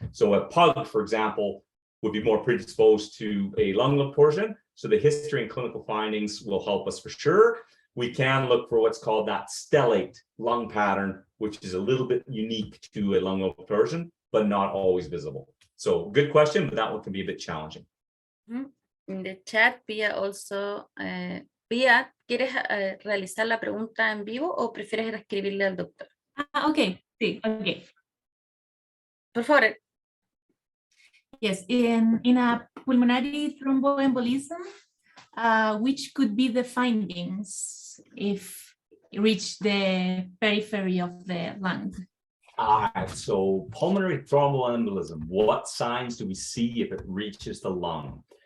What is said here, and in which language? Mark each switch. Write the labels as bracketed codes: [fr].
[en] So a pug, for example, would be more predisposed to a lung lobe torsion. So the history and clinical findings will help us for sure. We can look for what's called that stellate lung pattern, which is a little bit unique to a lung lobe torsion, but not always visible. So good question, but that one can be a bit challenging. Mm-hmm. In the chat, Pia also, [es] Pia, ¿quieres realizar la pregunta en vivo o prefieres escribirle al doctor? Ok, sí, ok. Por favor. [en] Yes, in a pulmonary thromboembolism, which could be the findings if it reach the periphery of the lung? So pulmonary thromboembolism, what signs do we see if it reaches the lung?